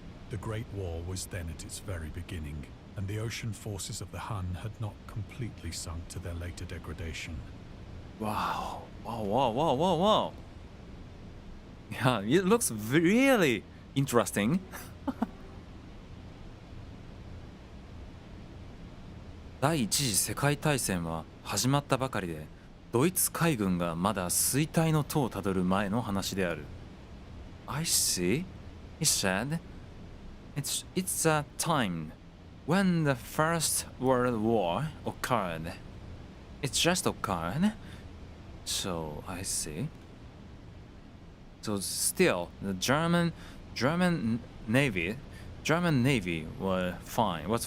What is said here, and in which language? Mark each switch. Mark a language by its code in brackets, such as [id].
[en] The Great War was then at its very beginning, and the ocean forces of the Hun had not completely sunk to their later degradation. Wow. Wow, wow, wow, wow, wow. Yeah, it looks really interesting. [ja] 第一次世界大戦は始まったばかりで、ドイツ海軍がまだ衰退の途をたどる前の話である。 [en] I see. He said, it's a time when the First World War occurred. It's just occurred. So I see. So still, the German Navy was fine.